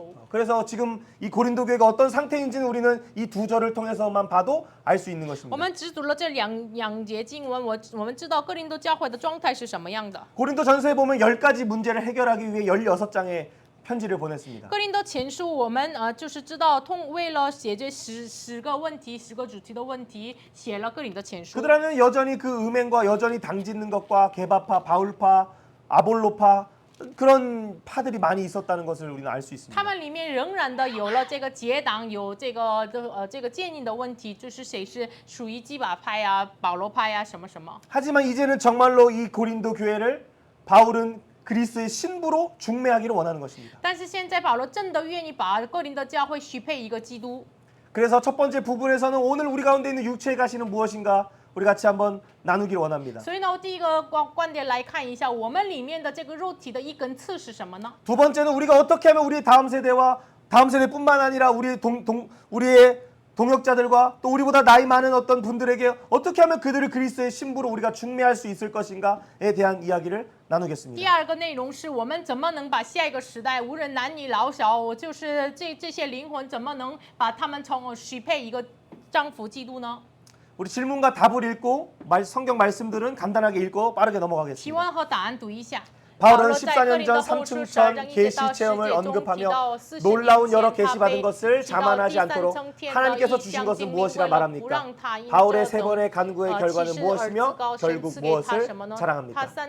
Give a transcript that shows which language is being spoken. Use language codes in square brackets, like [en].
[ko] 그래서 지금 이 고린도 교회가 어떤 상태인지는 우리는 이 두 절을 통해서만 봐도 알 수 있는 것입니다. [zh] 我们只读了这两节经文，我们知道哥林多教会的状态是什么样的。 [ko] 고린도 전서에 보면 10가지 문제를 해결하기 위해 16장의 편지를 보냈습니다. [zh] 哥林多前书我们就是知道为了解决十个问题、10个主题的问题，写了哥林多前书。 [ko] 그들 안에는 여전히 그 음행과 여전히 당짓는 것과 개바파, 바울파, 아볼로파 그런 파들이 많이 있었다는 것을 우리는 알 수 있습니다. [zh] 他们里面仍然的有了这个结党，有这个建议的问题，就是谁是属于基法派啊、保罗派啊什么什么。 [ko] 하지만 이제는 정말로 이 고린도 교회를 바울은 그리스도의 신부로 중매하기를 원하는 것입니다. [zh] 但是现在保罗真的愿意把哥林多教会许配一个基督。 [ko] 그래서 첫 번째 부분에서는 오늘 우리 가운데 있는 육체의 가시는 무엇인가 우리 같이 한번 나누기를 원합니다. [zh] 所以呢，第一个观点来看一下，我们里面的这个肉体的一根刺是什么呢？ [ko] 두 번째는 우리가 어떻게 하면 우리 다음 세대와 다음 세대뿐만 아니라 우리의 동역자들과 또 우리보다 나이 많은 어떤 분들에게 어떻게 하면 그들을 그리스도의 신부로 우리가 중매할 수 있을 것인가에 대한 이야기를 [zh] 第 [ko] 나누겠습니다. [zh] 二个内容是我们怎么能把下一个时代，无论男女老小，就是这些灵魂，怎么能把他们许配一个丈夫基督呢？ [ko] 우리 질문과 답을 읽고 성경 말씀들은 간단하게 읽고 빠르게 [zh] 提 [ko] 넘어가겠습니다. [zh] 问和答案读一下。 [ko] 바울은 14년 전 삼층천 계시 체험을 언급하며 놀라운 여러 계시 받은 것을 자만하지 않도록 하나님께서 주신 것은 무엇이라 말합니까? 바울의 세 번의 간구의 결과는 무엇이며 결국 무엇을 자랑합니까?